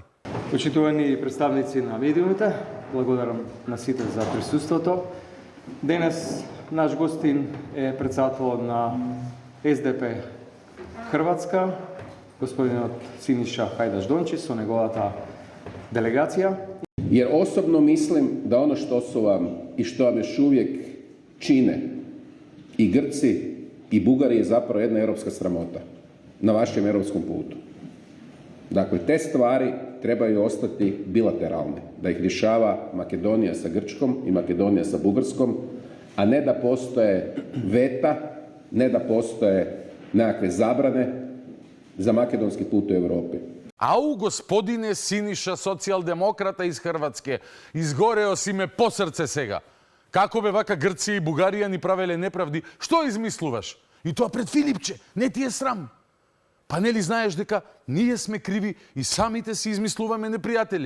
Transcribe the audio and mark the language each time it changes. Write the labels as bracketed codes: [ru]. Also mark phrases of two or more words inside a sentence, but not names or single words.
[mk] Почитувани представници на медиумите, благодарам на сите за присуството. Денес наш гостин е председателот на СДП Хрватска, господинот Синиша Хајдаш-Дончич со неговата делегација. [hr] Jer osobno mislim da ono što su vam i što vam još uvijek čine i Grci i Bugari je zapravo jedna europska sramota na vašem europskom putu. Dakle, te stvari trebaju ostati bilateralne, da ih rješava Makedonija sa Grčkom i Makedonija sa Bugarskom, a ne da postoje veta, ne da postoje nekakve zabrane za makedonski put u Europi. [mk] Ау, господине Синиша, социјалдемократа из Хрватске, изгорео си ме по срце сега. Како бе вака Грција и Бугарија ни правеле неправди, што измислуваш? И тоа пред Филипче, не ти е срам. Па нели знаеш дека ние сме криви и самите си измислуваме непријатели?